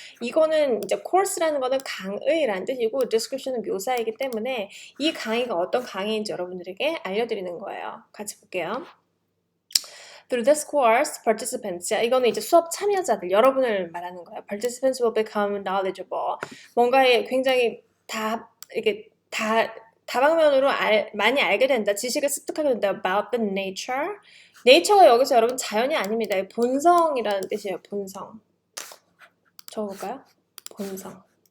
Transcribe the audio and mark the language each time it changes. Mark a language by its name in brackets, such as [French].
[Korean] 이거는 이제 course라는 거는 강의라는 뜻이고 description은 묘사이기 때문에 이 강의가 어떤 강의인지 여러분들에게 알려드리는 거예요. 같이 볼게요. [English] Through this course, participants, [Korean] 이거는 이제 수업 참여자들, 여러분을 말하는 거예요. [English] Participants will become knowledgeable. [Korean] 뭔가에 굉장히 이렇게 다방면으로 많이 알게 된다. 지식을 습득하게 된다. [English] About the nature. [Korean] nature가 여기서 여러분 자연이 아닙니다. 본성이라는 뜻이에요. 본성. 적어볼까요? 본성.